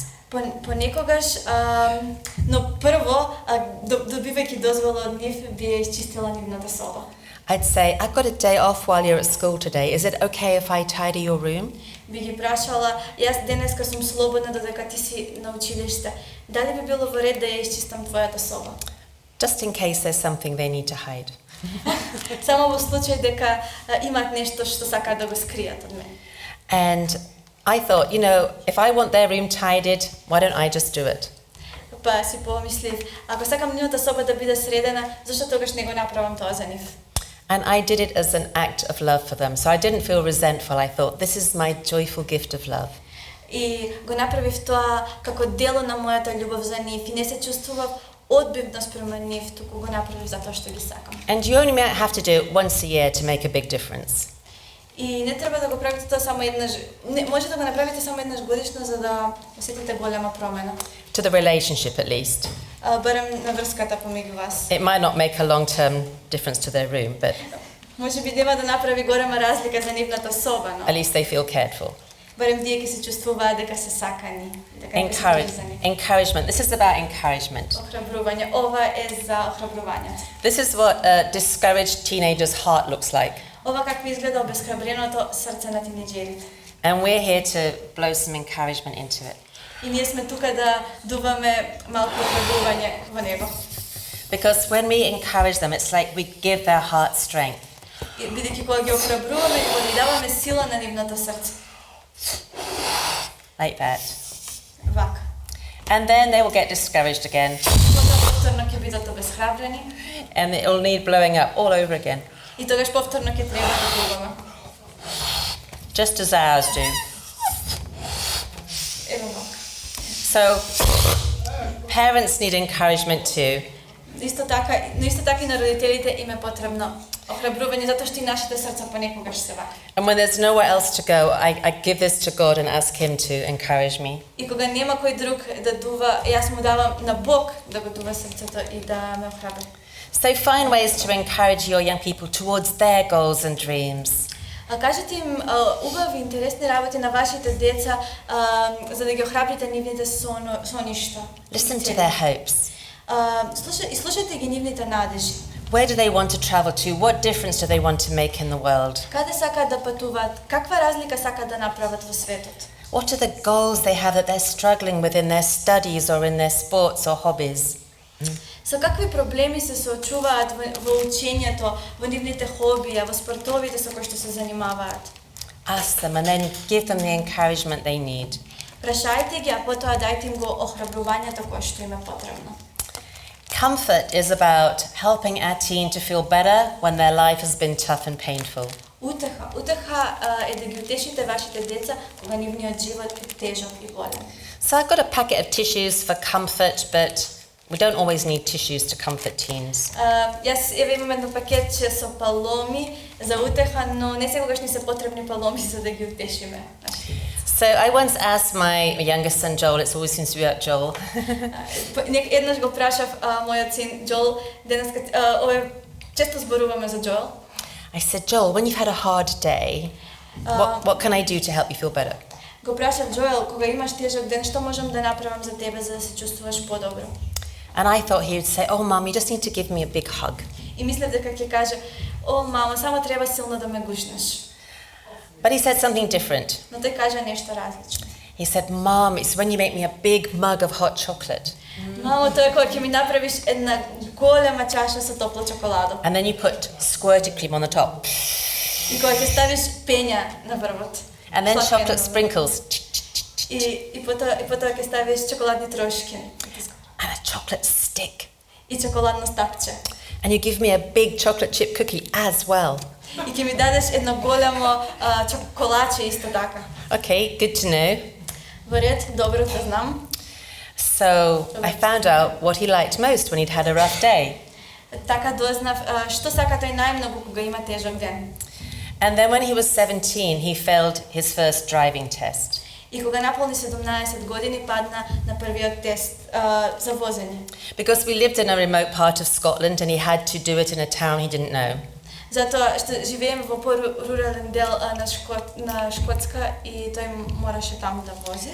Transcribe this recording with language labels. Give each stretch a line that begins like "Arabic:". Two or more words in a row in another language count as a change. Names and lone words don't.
Macedonian: Понекогаш, но прво, добивајќи дозвола од нив, би ја исчистила нивната соба.
English: I'd say, "I've got a day off while you're at school today. Is it okay if I tidy your room?"
Macedonian: Би ги прашала: "Јас денеска сум слободна додека ти си на училиште. Дали би било во ред да ја исчистам твојата соба?"
English: Just in case there's something they need to hide.
Macedonian: Само во случај дека имаат нешто што сакаат да го скријат од мене.
English: And I thought, if I want their room tidied, why don't I just do it?
Macedonian: Па си помислив, ако сакам нивната соба да биде средена, зашто тогаш не го направам тоа за нив?
English: And I did it as an act of love for them. So I didn't feel resentful. I thought, this is my joyful gift of love.
Macedonian: И го направив тоа како дело на мојата љубов за нив и не се чувствував одбивно спрема нив, туку го направив затоа што ги сакам.
English: And you only have to do it once a year to make a big difference.
Macedonian: И не треба да го правите тоа само еднаш, може да го направите само еднаш годишно за да осетите голема промена.
English: To the relationship at least.
Macedonian: Барем на врската помеѓу вас.
English: It might not make a long-term difference to their room, but
Macedonian: може би нема да направи голема разлика за нивната соба, но
English: at least they feel cared for.
Macedonian: барем тие ќе се чувствуваат дека се сакани, дека ќе се призани.
English: Encouragement. This is about encouragement.
Macedonian: Охрабрување. Ова е за охрабрувањето.
English: This is what a discouraged teenager's heart looks like.
Macedonian: Ова како изгледа обесхрабреното срце на тинејџерите.
English: And we're here to blow some encouragement into it.
Macedonian: И ние сме тука да дуваме малку охрабрување во него.
English: Because when we encourage them, it's like we give their heart strength.
Macedonian: Бидејќи кога ги охрабруваме, ги даваме сила на нивното срце.
English: Like that.
Macedonian: Вака.
English: And then they will get discouraged again.
Macedonian: Повторно ќе бидат обесхрабрени.
English: And it will need blowing up all over again.
Macedonian: И тогаш повторно ќе треба да дуваме.
English: Just as ours do.
Macedonian: Ево вака.
English: So, parents need encouragement too.
Macedonian: Исто така и на родителите им е потребно Охрабрување затоа што и нашите срца понекогаш се вакви.
English: And when there's nowhere else to go, I give this to God and ask Him to encourage me.
Macedonian: И кога нема кој друг да дува, јас му давам на Бог да го дува срцето и да ме охрабри.
English: So find ways to encourage your young people towards their goals and dreams.
Macedonian: Кажете им убави, интересни работи на вашите деца, за да ги охрабрите нивните соништа.
English: Listen to their hopes.
Macedonian: Слушајте ги нивните надежи.
English: Where do they want to travel to? What difference do they want to make in the world?
Macedonian: Каде сакаат да патуваат? Каква разлика сакаат да направат во светот?
English: What are the goals they have that they're struggling with in their studies or in their sports or hobbies?
Macedonian: Со какви проблеми се соочуваат во учењето, во нивните хобија, во спортовите со кои што се занимаваат?
English: Ask them and then give them the encouragement they need.
Macedonian: Прашајте ги, а потоа дајте им го охрабрувањето кое што им е потребно.
English: Comfort is about helping our teen to feel better when their life has been tough and painful.
Macedonian: Утеха е да ги утешите вашите деца кога нивниот живот е тежок и болен.
English: So I've got a packet of tissues for comfort, but we don't always need tissues to comfort teens.
Macedonian: Јас имам едно пакетче со паломи за утеха, но не секогаш ни се потребни паломи за да ги утешиме.
English: So I once asked my youngest son Joel, it always seems to be about Joel.
Macedonian: Еднаш го прашав мојот син Joel, денес често зборуваме за Joel.
English: I said, Joel, when you've had a hard day, what can I do to help you feel better?
Macedonian: Го прашав Joel, кога имаш тежок ден, што можам да направам за тебе за да се чувствуваш подобро?
English: And I thought he would say, oh, Mum, you just need to give me a big hug.
Macedonian: И мислев дека ќе каже, о, мама, само треба силно да ме гушнеш.
English: But he said something different.
Macedonian: Но тој кажа нешто различно.
English: He said, Mom, it's when you make me a big mug of hot chocolate.
Macedonian: Мамо, тоа е кога ќе ми направиш една голема чаша со топла чоколадо.
English: And then you put squirted cream on the top.
Macedonian: И кога ќе ставиш пења на врвот.
English: And then chocolate sprinkles.
Macedonian: И потоа ќе ставиш чоколадни трошки.
English: And a chocolate stick.
Macedonian: И чоколадно стапче.
English: And you give me a big chocolate chip cookie as well.
Macedonian: И ќе ми дадеш едно големо чоколаче исто така.
English: Okay, good to know.
Macedonian: Во ред, добро да знам.
English: So I found out what he liked most when he'd had a rough day.
Macedonian: Така дознав што сака тој најмногу кога има тежок ден.
English: And then when he was 17, he failed his first driving test.
Macedonian: И кога наполни 17 години падна на првиот тест за возење.
English: Because we lived in a remote part of Scotland and he had to do it in a town he didn't know.
Macedonian: Затоа што живееме во порурален дел на Шкотска и тој мораше таму да вози.